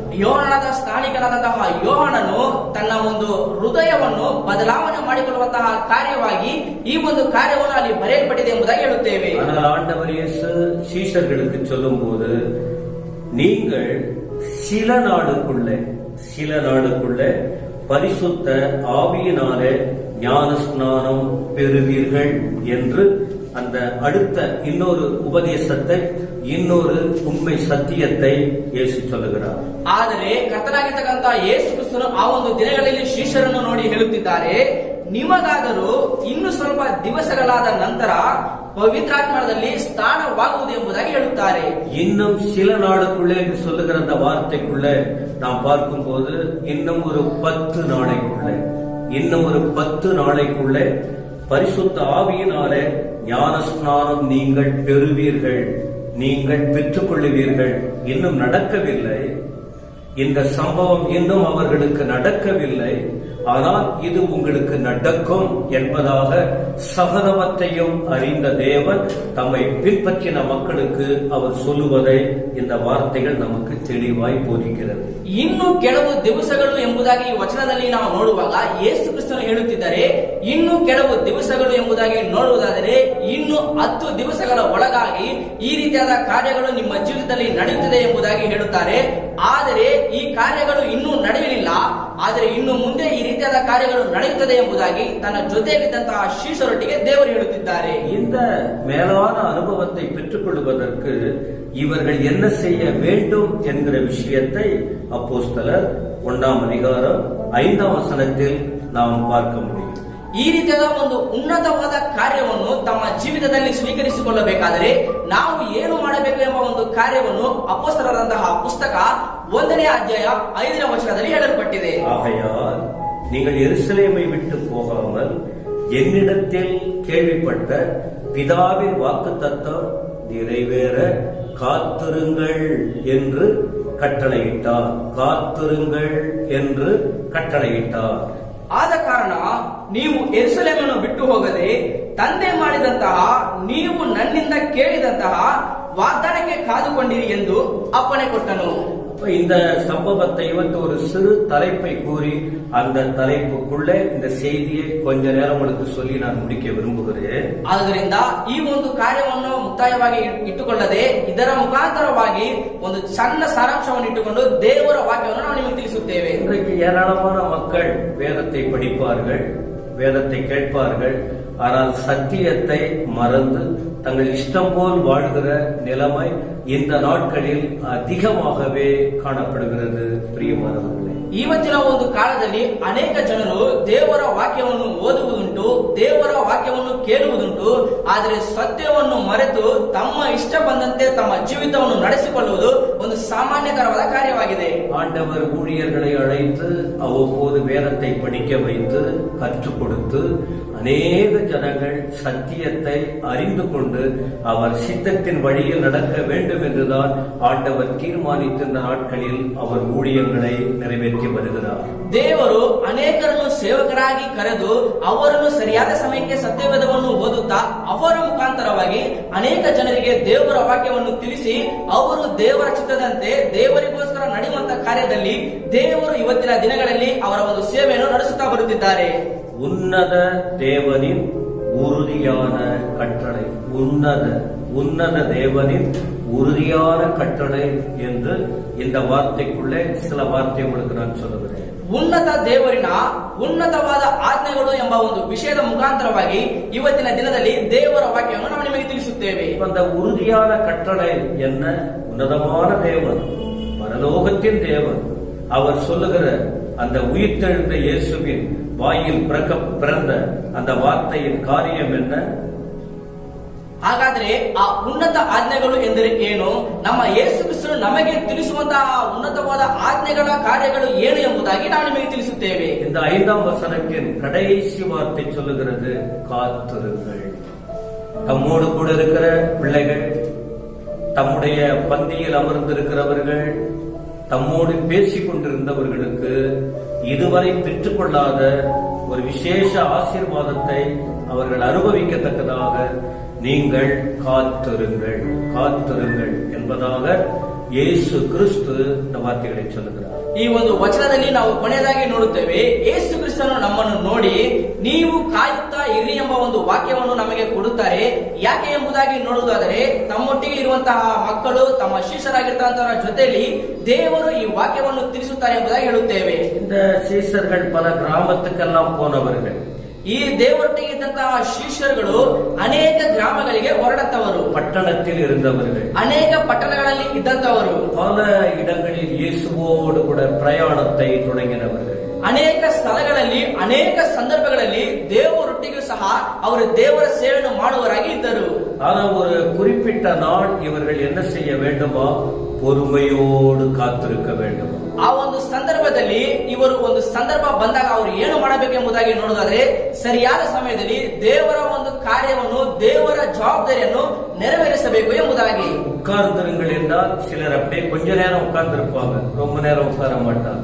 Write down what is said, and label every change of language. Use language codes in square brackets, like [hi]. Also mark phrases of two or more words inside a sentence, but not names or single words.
[kn] ಯೋಹಾನದ ಸ್ಥಾನಿಕನಾದಂತಹ ಯೋಹಾನನು ತನ್ನ ಒಂದು ಹೃದಯವನ್ನು ಬದಲಾವಣೆ ಮಾಡಿಕೊಳ್ಳುವಂತಹ ಕಾರ್ಯವಾಗಿ ಈ ಒಂದು ಕಾರ್ಯವನ್ನು ಅಲ್ಲಿ ಬರೆಯಲ್ಪಟ್ಟಿದೆ ಎಂಬುದಾಗಿ ಹೇಳುತ್ತೇವೆ. [ta] ஆனால் ஆண்டவர் இயேசு சீஷர்களுக்கு சொல்லும் போது, நீங்கள் சில நாளுக்குள்ளே பரிசுத்த ஆவியினாலே ஞானஸ்நானம் பெறுவீர்கள் என்று அந்த அடுத்த இன்னொரு உபதேசத்தை, இன்னொரு உண்மை சத்தியத்தை இயேசு சொல்லுகிறார். [kn] ಆದರೆ ಕರ್ತನಾಗಿರ್ತಕ್ಕಂತಹ ಯೇಸು ಕ್ರಿಸ್ತನು ಆ ಒಂದು ದಿನಗಳಲ್ಲಿ ಶಿಷ್ಯರನ್ನು ನೋಡಿ ಹೇಳುತ್ತಿದ್ದಾರೆ, ನಿಮಗಾದರೂ ಇನ್ನು ಸ್ವಲ್ಪ ದಿವಸಗಳಾದ ನಂತರ [ta] பவித்ராத்மாவில் ஸ்தானமாகுவது என்பதாக எழுத்தாரே. இன்னும் சில நாளுக்குள்ளே என்று சொல்லுகிற அந்த வார்த்தைக்குள்ளே நாம் பார்க்கும்போது இன்னும் ஒரு 10 நாளைக்குள்ளே பரிசுத்த ஆவியினாலே ஞானஸ்நானம் நீங்கள் பெறுவீர்கள், நீங்கள் பெற்றுக் கொள்ளுவீர்கள். இன்னும் நடக்கவில்லை, இந்த சம்பவம் இன்னும் அவர்களுக்கு நடக்கவில்லை, ஆனால் இது உங்களுக்கு நடக்கும் என்பதாக சகலவற்றையும் அறிந்த தேவன் தம்மை பின்பற்றின மக்களுக்கு அவர் சொல்லுவதை இந்த வார்த்தைகள் நமக்கு தெளிவாய் போதிக்கிறது. [kn] ಇನ್ನು ಕೆಲವು ದಿವಸಗಳು ಎಂಬುದಾಗಿ ಈ ವಚನದಲ್ಲಿ ನಾವು ನೋಡುವಾಗ ಯೇಸು ಕ್ರಿಸ್ತನು ಹೇಳುತ್ತಿದ್ದಾರೆ, ಇನ್ನು ಕೆಲವು ದಿವಸಗಳು ಎಂಬುದಾಗಿ ನೋಡುವುದಾದರೆ ಇನ್ನು 10 ದಿವಸಗಳ ಒಳಗಾಗಿ ಈ ರೀತಿಯಾದ ಕಾರ್ಯಗಳು ನಿಮ್ಮ ಜೀವಿತದಲ್ಲಿ ನಡೆಯುತ್ತದೆ ಎಂಬುದಾಗಿ ಹೇಳುತ್ತಾರೆ. ಆದರೆ ಈ ಕಾರ್ಯಗಳು ಇನ್ನೂ ನಡೆಯಲಿಲ್ಲ, ಆದರೆ ಇನ್ನು ಮುಂದೆ ಈ ರೀತಿಯಾದ ಕಾರ್ಯಗಳು ನಡೆಯುತ್ತದೆ ಎಂಬುದಾಗಿ ತನ್ನ ಜೊತೆಯಲ್ಲಿದ್ದಂತಹ ಶಿಷ್ಯರೊಟ್ಟಿಗೆ ದೇವರು ಹೇಳುತ್ತಿದ್ದಾರೆ. [ta] இந்த மேலான அனுபவத்தை பெற்றுக் கொள்வதற்கு இவர்கள் என்ன செய்ய வேண்டும் என்கிற விஷயத்தை அப்போஸ்தலர் 1ஆம் அதிகாரம் 5ஆம் வசனத்தில் நாம் பார்க்க முடியும். [kn] ಈ ರೀತಿಯಾದ ಒಂದು ಉನ್ನತವಾದ ಕಾರ್ಯವನ್ನು ತಮ್ಮ ಜೀವಿತದಲ್ಲಿ ಸ್ವೀಕರಿಸಿಕೊಳ್ಳಬೇಕಾದರೆ ನಾವು ಏನು ಮಾಡಬೇಕು ಎಂಬ ಒಂದು ಕಾರ್ಯವನ್ನು ಅಪೊಸ್ತಲರಾದಂತಹ ಪುಸ್ತಕ 1ನೇ ಅಧ್ಯಾಯ 5ನೇ ವಚನದಲ್ಲಿ ಹೇಳಲ್ಪಟ್ಟಿದೆ. [ta] ஆகையால் நீங்கள் எருசலேமை விட்டு போகாமல் என்னிடத்தில் கேள்விப்பட்ட பிதாவின் வாக்குத்தத்தம் நிறைவேற காத்திருங்கள் என்று கட்டளையிட்டார். [kn] ಆದ ಕಾರಣ ನೀವು ಯೆರೂಸಲೇಮನ್ನು ಬಿಟ್ಟು ಹೋಗದೆ ತಂದೆ ಮಾಡಿದಂತಹ ನೀವು ನನ್ನಿಂದ ಕೇಳಿದಂತಹ ವಾಗ್ದಾನಕ್ಕೆ ಕಾದುಕೊಂಡಿರಿ ಎಂದು ಅಪ್ಪಣೆ ಕೊಟ್ಟನು. [ta] இந்த சம்பவத்தை ஒரு சிறு தலைப்பை கூறி அந்த தலைப்புக்குள்ளே இந்த செய்தியை கொஞ்ச நேரம் உங்களுக்கு சொல்லி நான் முடிக்க விரும்புகிறேன். [kn] ಆದ್ದರಿಂದ ಈ ಒಂದು ಕಾರ್ಯವನ್ನು ಮುಕ್ತಾಯವಾಗಿ ಇಟ್ಟುಕೊಳ್ಳದೆ ಇದರ ಮುಖಾಂತರವಾಗಿ ಒಂದು ಸಣ್ಣ ಸಾರಾಂಶವನ್ನು ಇಟ್ಟುಕೊಂಡು ದೇವರ ವಾಕ್ಯವನ್ನು ನಾವು ನಿಮಗೆ ತಿಳಿಸುತ್ತೇವೆ. [ta] இன்றைக்கு ஏராளமான மக்கள் வேதத்தை படிப்பார்கள், வேதத்தை கேட்பார்கள், ஆனால் சத்தியத்தை மறந்து தங்கள் இஷ்டம் போல் வாழ்கிற நிலைமை இந்த நாட்களில் அதிகமாகவே காணப்படுகிறது. பிரியமானவர்களே, [kn] ಇವತ್ತಿನ ಒಂದು ಕಾಲದಲ್ಲಿ ಅನೇಕ ಜನರು ದೇವರ ವಾಕ್ಯವನ್ನು ಓದುವುದುಂಟು, ದೇವರ ವಾಕ್ಯವನ್ನು ಕೇಳುವುದುಂಟು, ಆದರೆ ಸತ್ಯವನ್ನು ಮರೆತು ತಮ್ಮ ಇಷ್ಟ ಬಂದಂತೆ ತಮ್ಮ ಜೀವಿತವನ್ನು ನಡೆಸಿಕೊಳ್ಳುವುದು ಒಂದು ಸಾಮಾನ್ಯಕರವಾದ ಕಾರ್ಯವಾಗಿದೆ. [ta] ஆண்டவர் ஊழியர்களை அழைத்து அவ்வப்போது வேதத்தை படிக்க வைத்து கற்றுக் கொடுத்து அநேக ஜனங்கள் சத்தியத்தை அறிந்து கொண்டு அவர் சித்தத்தின் வழியில் நடக்க வேண்டும் என்றுதான் ஆண்டவர் தீர்மானித்திருந்த நாட்களில் அவர் ஊழியங்களை நிறைவேற்றி வருகிறார். [kn] ದೇವರು ಅನೇಕರನ್ನು ಸೇವಕರಾಗಿ ಕರೆದು ಅವರನ್ನು ಸರಿಯಾದ ಸಮಯಕ್ಕೆ ಸತ್ಯವೇದವನ್ನು ಓದುತ್ತಾ ಅವರ ಮುಖಾಂತರವಾಗಿ ಅನೇಕ ಜನರಿಗೆ ದೇವರ ವಾಕ್ಯವನ್ನು ತಿಳಿಸಿ ಅವರು ದೇವರ ಚಿತ್ತದಂತೆ ದೇವರಿಗೋಸ್ಕರ ನಡೆಯುವಂತಹ ಕಾರ್ಯದಲ್ಲಿ ದೇವರು ಇವತ್ತಿನ ದಿನಗಳಲ್ಲಿ ಅವರ ಒಂದು ಸೇವೆಯನ್ನು ನಡೆಸುತ್ತಾ ಬರುತ್ತಿದ್ದಾರೆ. [ta] உன்னத தேவனின் உறுதியான கட்டளை, உன்னத தேவனின் உறுதியான கட்டளை என்று இந்த வார்த்தைக்குள்ளே சில வார்த்தை உங்களுக்கு நான் சொல்லுகிறேன். [kn] ಉನ್ನತ ದೇವರಿನ ಉನ್ನತವಾದ ಆಜ್ಞೆಗಳು ಎಂಬ ಒಂದು ವಿಷಯದ ಮುಖಾಂತರವಾಗಿ ಇವತ್ತಿನ ದಿನದಲ್ಲಿ ದೇವರ ವಾಕ್ಯವನ್ನು ನಾವು ನಿಮಗೆ ತಿಳಿಸುತ್ತೇವೆ. [ta] அந்த உறுதியான கட்டளை என்ன? உன்னதமான தேவன், பரலோகத்தின் தேவன், அவர் சொல்லுகிற அந்த உயிர்த்தெழுந்த இயேசுவின் வாயில் பிறந்த அந்த வார்த்தையின் காரியம் என்ன? [kn] ಹಾಗಾದ್ರೆ ಆ ಉನ್ನತ ಆಜ್ಞೆಗಳು ಎಂದರೆ ಏನು? ನಮ್ಮ ಯೇಸು ಕ್ರಿಸ್ತನು ನಮಗೆ ತಿಳಿಸುವಂತಹ ಉನ್ನತವಾದ ಆಜ್ಞೆಗಳ ಕಾರ್ಯಗಳು ಏನು ಎಂಬುದಾಗಿ ನಾವು ನಿಮಗೆ ತಿಳಿಸುತ್ತೇವೆ. [ta] இந்த 5ஆம் வசனத்தின் கடைசி வார்த்தை சொல்லுகிறது, காத்திருங்கள். தம்மோடு கூட இருக்கிற பிள்ளைகள், தம்முடைய பந்தியில் அமர்ந்திருக்கிறவர்கள், தம்மோடு பேசிக் கொண்டிருந்தவர்களுக்கு இதுவரை பெற்றுக்கொள்ளாத ஒரு விசேஷ ஆசீர்வாதத்தை அவர்கள் அனுபவிக்கத்தக்கதாக நீங்கள் காத்திருங்கள் காத்திருங்கள் என்பதாக ಯೇಸು ಕ್ರಿಸ್ತು இந்த வார்த்தைகளை சொல்லுகிறார். [kn] ಈ ಒಂದು ವಚನದಲ್ಲಿ ನಾವು ಕೊನೆಯದಾಗಿ ನೋಡುತ್ತೇವೆ, ಯೇಸು ಕ್ರಿಸ್ತನು ನಮ್ಮನ್ನು ನೋಡಿ ನೀವು ಕಾಯುತ್ತಾ ಇರಿ ಎಂಬ ಒಂದು ವಾಕ್ಯವನ್ನು ನಮಗೆ ಕೊಡುತ್ತಾರೆ. ಯಾಕೆ ಎಂಬುದಾಗಿ ನೋಡುವುದಾದರೆ, ತಮ್ಮೊಟ್ಟಿಗೆ ಇರುವಂತಹ ಮಕ್ಕಳು ತಮ್ಮ ಶಿಷ್ಯರಾಗಿರ್ತಕ್ಕಂಥವರ ಜೊತೆಯಲ್ಲಿ ದೇವರು ಈ ವಾಕ್ಯವನ್ನು ತಿಳಿಸುತ್ತಾರೆ ಎಂಬುದಾಗಿ ಹೇಳುತ್ತೇವೆ. [ta] இந்த சீஷர்கள் பல கிராமத்துக்கெல்லாம் போனவர்கள். [kn] ಈ ದೇವರೊಟ್ಟಿಗೆ ಇದ್ದಂತಹ ಶಿಷ್ಯರುಗಳು ಅನೇಕ ಗ್ರಾಮಗಳಿಗೆ ಹೊರಡತ್ತವರು, [ta] ಪಟ್ಟಣத்தில் இருந்தவர்கள், [kn] ಅನೇಕ ಪಟ್ಟಣಗಳಲ್ಲಿ ಇದ್ದಂತವರು, [ta] பல இடங்களில் இயேசுவோடு கூட பிரயாணத்தை தொடங்கினவர்கள். [kn] ಅನೇಕ ಸ್ಥಳಗಳಲ್ಲಿ ಅನೇಕ ಸಂದರ್ಭಗಳಲ್ಲಿ ದೇವರೊಟ್ಟಿಗೂ ಸಹ ಅವರು ದೇವರ ಸೇವೆಯನ್ನು ಮಾಡುವವರಾಗಿ ಇದ್ದರು. [ta] ஆனால் ஒரு குறிப்பிட்ட நாள் இவர்கள் என்ன செய்ய வேண்டுமா? பொறுமையோடு காத்திருக்க வேண்டும். [kn] ಆ ಒಂದು ಸಂದರ್ಭದಲ್ಲಿ ಇವರು ಒಂದು ಸಂದರ್ಭ ಬಂದಾಗ ಅವರು ಏನು ಮಾಡಬೇಕೆಂಬುದಾಗಿ ನೋಡುವುದಾದ್ರೆ, ಸರಿಯಾದ ಸಮಯದಲ್ಲಿ ದೇವರ ಒಂದು ಕಾರ್ಯವನ್ನು, ದೇವರ ಜವಾಬ್ದಾರಿಯನ್ನು ನೆರವೇರಿಸಬೇಕು ಎಂಬುದಾಗಿ. [ta] உட்கார்ந்திருங்கள் என்றால் சிலர் அப்படியே கொஞ்ச நேரம் உட்கார்ந்திருப்பாங்க, ரொம்ப நேரம் உட்கார மாட்டாங்க.